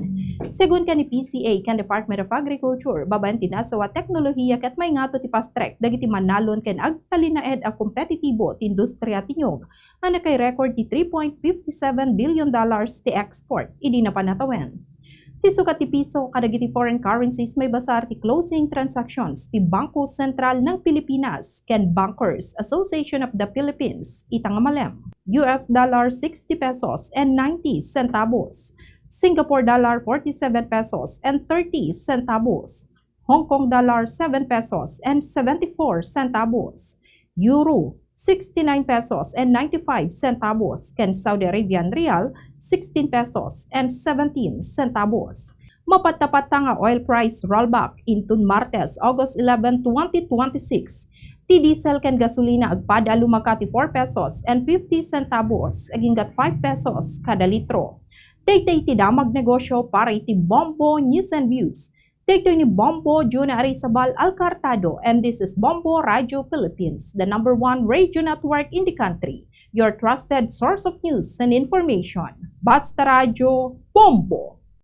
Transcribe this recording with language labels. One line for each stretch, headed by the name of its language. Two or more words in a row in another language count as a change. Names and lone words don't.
Iloko: Segun ka ni PCA ken Department of Agriculture, babaen ti nasawa teknolohiya ket may ngato ti pastrek dagiti manalon ken agtalinaed a kompetitibo ti industriya ti nyog. Ana kay record ti $3.57 billion ti export idi na panatawen. Ti sukat ti piso kadagiti
English: foreign currencies
Iloko: may basar ti
English: closing transactions
Iloko: ti Bangko Sentral ng Pilipinas ken Bankers Association of the Philippines itang malem.
English: US dollar 60 pesos and 90 centavos. Singapore dollar 47 pesos and 30 centavos. Hong Kong dollar 7 pesos and 74 centavos. Euro 69 pesos and 95 centavos ken Saudi Arabian Rial 16 pesos and 17 centavos.
Iloko: Mapatapat nga
English: oil price rollback
Iloko: intun Martes, August 11, 2026. Ti diesel ken gasolina agpada lumaka ti
English: 4 pesos and 50 centavos
Iloko: aginggat 5 pesos kada litro. Daytay ti damag negosyo para iti Bombo News and Views. Dito ni Bombo Juna Arizabal Alcartado,
English: and this is Bombo Radio Philippines, the #1 radio network in the country, your trusted source of news and information.
Iloko: Basta Radio Bombo!